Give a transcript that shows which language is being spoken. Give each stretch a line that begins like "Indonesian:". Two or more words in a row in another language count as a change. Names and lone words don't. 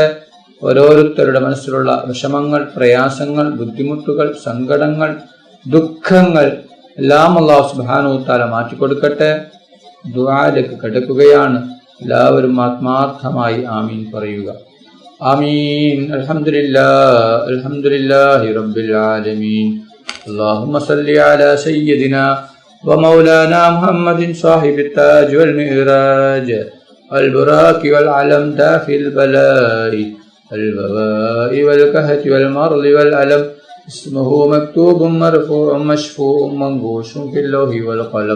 Malayalam: ഓരോരുത്തരുടെ മനസ്സിലുള്ള വിഷമങ്ങൾ, പ്രയാസങ്ങൾ, ബുദ്ധിമുട്ടുകൾ, സങ്കടങ്ങൾ, ദുഃഖങ്ങൾ എല്ലാം
Arabic: الله سبحانه وتعالى
Malayalam: മാറ്റിക്കൊടുക്കട്ടെ. ദുആയിലേക്ക് കടക്കുകയാണ്. എല്ലാവരും ആത്മാർത്ഥമായി ആമീൻ പറയുക.
Arabic: آمين. الحمد لله رب العالمين. اللهم صل على سيدنا ومولانا محمد صاحب التاج والمعراج والبراك والعلم دافي البلاء البواء والكهف والمرض والألم. اسمه مكتوب مرفوع مشفوع منقوش في اللوح والقلم.